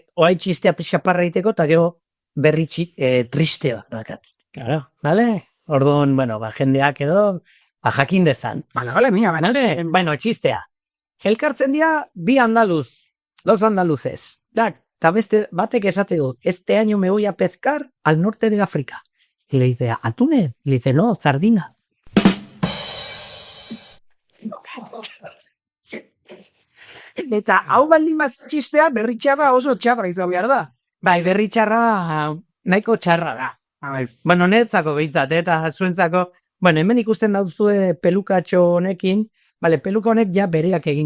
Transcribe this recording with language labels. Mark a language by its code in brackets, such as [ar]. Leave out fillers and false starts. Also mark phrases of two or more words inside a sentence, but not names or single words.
[eu] Oai txistea pixaparra iteko, eta gero berri tristea dakat. Claro. Bale? Orduan, bueno, jendeak edo, jakin dezan. Bale, mia, Bale? Bueno, txistea. Elkartzen dira bi andaluz, [es] dos andaluzes. [eu] Ta beste batek esate du, [es] este año me voy a pescar al norte de África. Y le dice, ¿atune? Y le dice, no, sardina. [eu] Eta hau baldin bat txistea berri txarra oso txarra izan behar da. Bai, berri txarra, nahiko txarra da. Bueno, niretzako behitzat, eta zuentzako, bueno, hemen ikusten dauzue pelukatxo honekin, bale, peluka honek ja bereak egin.